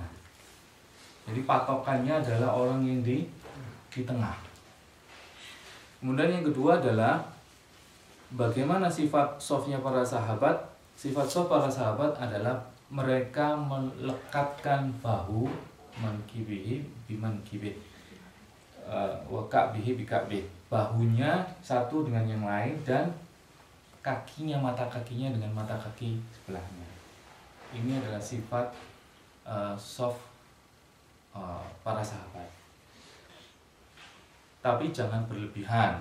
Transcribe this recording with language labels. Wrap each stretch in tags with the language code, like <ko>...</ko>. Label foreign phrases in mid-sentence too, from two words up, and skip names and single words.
<id>Jadi patokannya adalah orang yang di tengah. Kemudian yang kedua adalah bagaimana sifat shafnya para sahabat. Sifat shaf para sahabat adalah mereka melekatkan bahu</id> <ar>منكبه بمنكبه وكعبه بكعبه,</ar> <id>bahunya satu dengan yang lain dan kakinya, mata kakinya dengan mata kaki sebelahnya. Ini adalah sifat shaf para sahabat. Tapi jangan berlebihan.</id>